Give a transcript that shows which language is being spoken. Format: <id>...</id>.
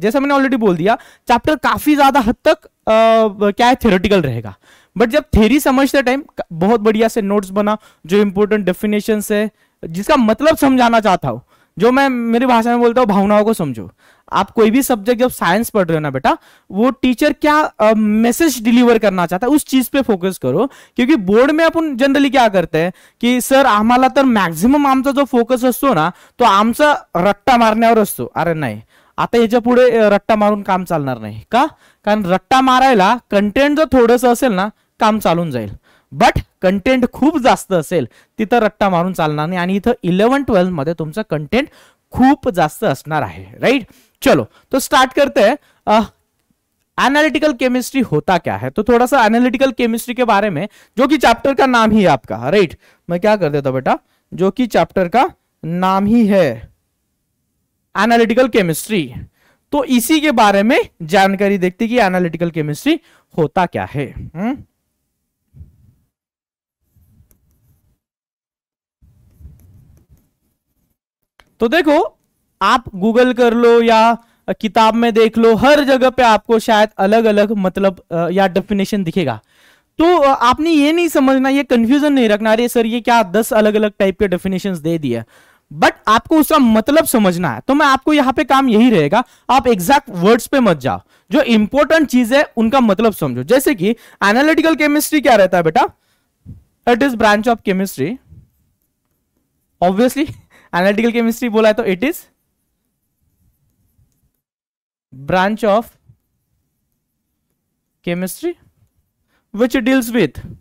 <hi>जैसा मैंने ऑलरेडी बोल दिया, चैप्टर काफी ज्यादा हद तक क्या है, थ्योरेटिकल रहेगा, बट जब थ्योरी समझते टाइम बहुत बढ़िया से नोट्स बना, जो इंपॉर्टेंट डेफिनेशंस है, जिसका मतलब समझाना चाहता हूं, जो मैं मेरी भाषा में बोलता हूं, भावनाओं को समझो। आप कोई भी सब्जेक्ट जब साइंस पढ़ रहे हो ना बेटा, वो टीचर क्या मैसेज डिलीवर करना चाहता है उस चीज पे फोकस करो, क्योंकि बोर्ड में अपन जनरली क्या करते हैं की</hi> <mr>सर आम्हाला तर मॅक्झिमम आमचा जो फोकस असतो ना तो आमचा रट्टा मारण्यावर असतो। अरे नाही, आता याच्या पुढे रट्टा मारून काम चालणार नाही का, कारण रट्टा मारायला कंटेंट जर थोडंसं असेल ना काम चालून जाईल, बट कंटेंट खूप जास्त असेल तिथं रट्टा मारून चालणार नाही, आणि इथं 11-12 मध्ये तुमचं कंटेंट खूप जास्त असणार आहे, राइट।</mr> <hi>चलो तो स्टार्ट करते हैं। एनालिटिकल केमिस्ट्री होता क्या है, तो थोड़ा सा एनालिटिकल केमिस्ट्री के बारे में, जो कि चैप्टर का नाम ही है आपका, राइट। मैं क्या कर देता हूं बेटा, जो कि चैप्टर का नाम ही है एनालिटिकल केमिस्ट्री, तो इसी के बारे में जानकारी देखते कि एनालिटिकल केमिस्ट्री होता क्या है। तो देखो, आप गूगल कर लो या किताब में देख लो, हर जगह पे आपको शायद अलग अलग मतलब या डेफिनेशन दिखेगा। तो आपने ये नहीं समझना, ये कंफ्यूजन नहीं रखना, अरे सर ये क्या 10 अलग अलग टाइप के डेफिनेशंस दे दिए, बट आपको उसका मतलब समझना है। तो मैं आपको यहां पे काम यही रहेगा, आप एग्जैक्ट वर्ड्स पे मत जाओ, जो इंपॉर्टेंट चीज है उनका मतलब समझो। जैसे कि एनालिटिकल केमिस्ट्री क्या रहता है बेटा,</hi> <en>it is branch of chemistry,</en> <hi>obviously analytical chemistry बोला है तो</hi> <en>it is branch of chemistry which deals with</en>